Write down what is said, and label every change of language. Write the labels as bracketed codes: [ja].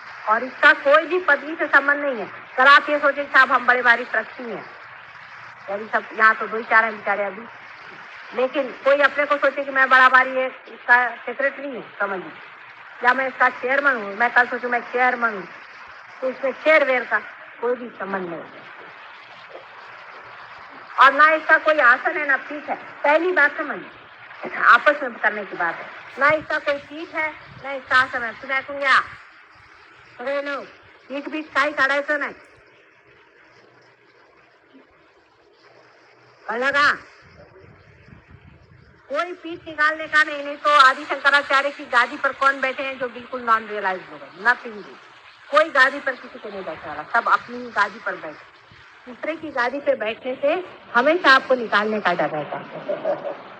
[hi] और इसका कोई भी पदवी से संबंध नहीं है। अगर आप ये सोचे साहब हम बड़े भारी ट्रस्टी हैं, अभी सब यहाँ तो 2 ही 4 हैं बेचारे अभी, लेकिन कोई अपने को सोचे कि मैं बड़ा भारी है, इसका सेक्रेटरी हूँ समझ लीजिए, या मैं इसका चेयरमैन हूँ, मैं कल सोचूं मैं चेयरमैन हूँ, तो इसमें शेयर वेयर का कोई भी संबंध नहीं। और ना इसका कोई आसन है ना पीठ है। पहली बात समझ, आपस में करने की बात है। ना इसका कोई पीठ है ना इसका आसन है। तुम्हें कहूँगा अरे लो [mr] पीठ बीठ काही काढायचं नाही, कळलं का? [hi] कोई पीठ निकालने का नहीं। नहीं तो आदि शंकराचार्य की गादी पर कौन बैठे हैं जो बिल्कुल नॉन रियलाइज लोग हैं? नथिंग भी। कोई गादी पर किसी को नहीं बैठा रहा, सब अपनी ही गादी पर बैठे। दूसरे की गादी पे बैठने से हमेशा आपको निकालने का डर रहता है।